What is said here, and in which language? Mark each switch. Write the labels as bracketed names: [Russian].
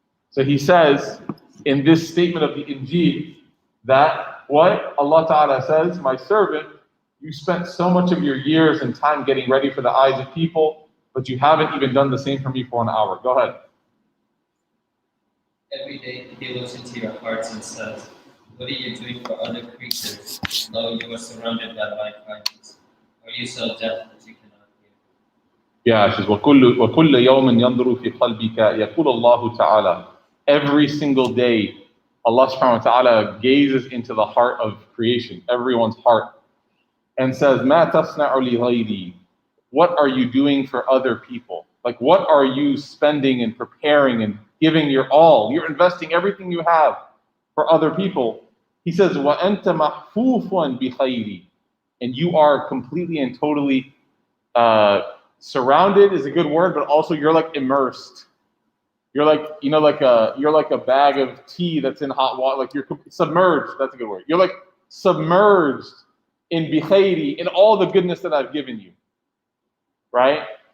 [English] So he says in this statement of the Injil that what Allah Ta'ala says, my servant, you spent so much of your years and time getting ready for the eyes of people, but you haven't even done the same for me for an hour. Go ahead. Every day he looks into your hearts and says, what are you doing for other creatures, though you are surrounded by my kindness? Are you so deaf that you cannot hear? Yeah, it says, [Arabic] وَكُلَّ يَوْمٍ يَنْظُرُ فِي قَلْبِكَ يَقُولُ اللَّهُ تَعَالَى. [English] Every single day, Allah subhanahu wa ta'ala gazes into the heart of creation, everyone's heart, and says, [Arabic] مَا تَصْنَعُ لِغَيْرِي. [English] What are you doing for other people? Like, what are you spending and preparing and giving your all? You're investing everything you have for other people. He says, [Arabic] وَأَنْتَ مَحْفُوفٌ بِخَيْرِي. [English] And you are completely and totally surrounded is a good word, but also you're like immersed. You're like, you know, you're like a bag of tea that's in hot water. Like you're submerged. That's a good word. You're like submerged in bikhairi, in all the goodness that I've given you. Right?